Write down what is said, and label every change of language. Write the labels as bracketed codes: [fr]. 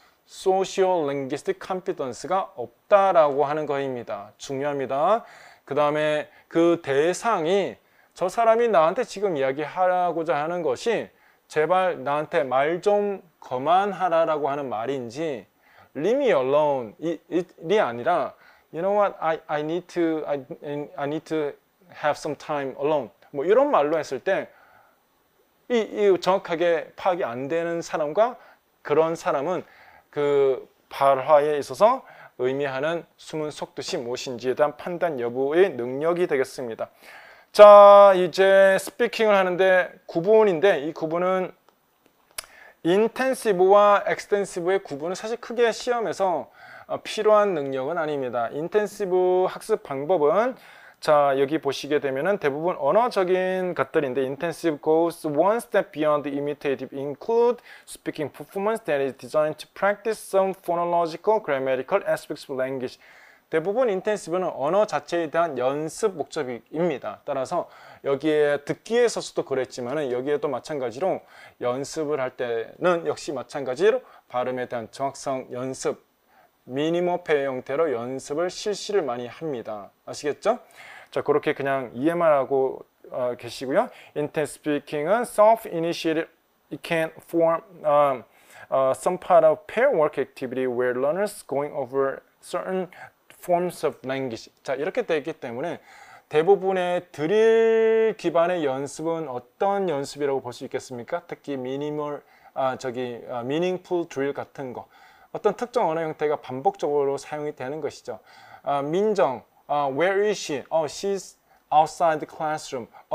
[ko] Social Linguistic Competence가 없다라고 하는 것입니다. 중요합니다. 그 다음에 그 대상이 저 사람이 나한테 지금 이야기하고자 하는 것이 제발 나한테 말 좀 그만하라라고 하는 말인지 [en] Leave me alone [ko] 이 아니라 [en] You know what? I need to have some time alone. [ko] 뭐 이런 말로 했을 때 이 정확하게 파악이 안 되는 사람과 그런 사람은 그 발화에 있어서 의미하는 숨은 속뜻이 무엇인지에 대한 판단 여부의 능력이 되겠습니다. 자, 이제 스피킹을 하는데 구분인데 이 구분은 인텐시브와 엑스텐시브의 구분은 사실 크게 시험에서 필요한 능력은 아닙니다. 인텐시브 학습 방법은 자, 여기 보시게 되면은 대부분 언어적인 것들인데 [en] intensive goes one step beyond the imitative, include speaking performance that is designed to practice some phonological, grammatical aspects of language. [ko] 대부분 인텐시브는 언어 자체에 대한 연습 목적입니다. 따라서 여기에 듣기에 있어서도 그랬지만은 여기에도 마찬가지로 연습을 할 때는 역시 마찬가지로 발음에 대한 정확성 연습, 미니모페 형태로 연습을 실시를 많이 합니다. 아시겠죠? 자, 그렇게 그냥 이해만 하고 계시고요. [en] Intensive speaking은 self-initiated, it can form some part of pair work activity where learners going over certain forms of language. [ko] 자, 이렇게 되기 때문에 대부분의 드릴 기반의 연습은 어떤 연습이라고 볼 수 있겠습니까? 특히 meaningful drill 같은 거. 어떤 특정 언어 형태가 반복적으로 사용이 되는 것이죠. [en] 민정, where is she? She's outside the classroom.